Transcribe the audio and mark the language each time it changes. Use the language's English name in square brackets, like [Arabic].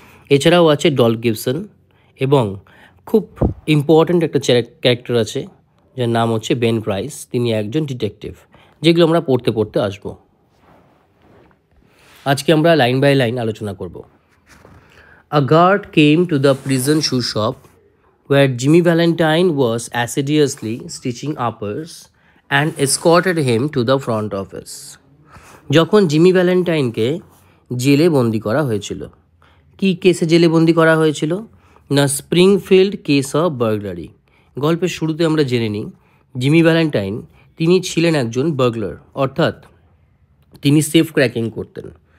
[Bangla] এছাড়াও আছে doll Gibson এবং খুব ইম্পর্ট্যান্ট একটা ক্যারেক্টার আছে যার নাম হচ্ছে বেন প্রাইস। তিনি একজন ডিটেকটিভ, যেগুলো আমরা পড়তে পড়তে আসবো। আজকে আমরা লাইন বাই লাইন আলোচনা করব। [English] A guard came to the prison shoe shop where Jimmy Valentine was assiduously stitching uppers and escorted him to the front office. [Bangla] যখন জিমি ভ্যালেন্টাইনকে জেলে বন্দি করা হয়েছিল। কি কেসে জেলে বন্দি করা হয়েছিল? না, স্প্রিংফিল্ড [English] Case of burglary. [Bangla] গল্পের শুরুতে আমরা জেনে নিই জিমি ভ্যালেন্টাইন তিনি ছিলেন একজন বার্গলার, অর্থাৎ তিনি সেফ ক্র্যাকিং করতেন।